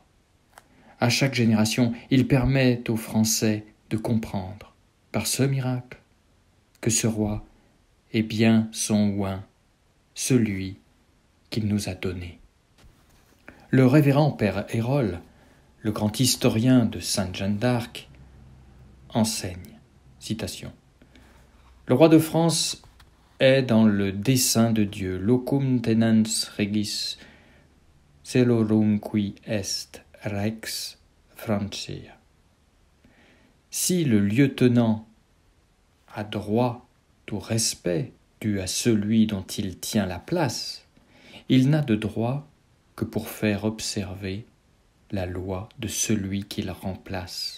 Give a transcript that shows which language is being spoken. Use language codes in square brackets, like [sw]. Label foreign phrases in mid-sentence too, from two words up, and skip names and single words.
[fr] À chaque génération, il permet aux Français de comprendre, par ce miracle, que ce roi est bien son oint, celui qu'il nous a donné. Le révérend père Hérol, le grand historien de Sainte Jeanne d'Arc, enseigne, citation, « Le roi de France est dans le dessein de Dieu, [la] locum tenens regis celorum qui est rex Francia. [fr] Si le lieutenant a droit au respect dû à celui dont il tient la place, il n'a de droit que pour faire observer la loi de celui qu'il remplace.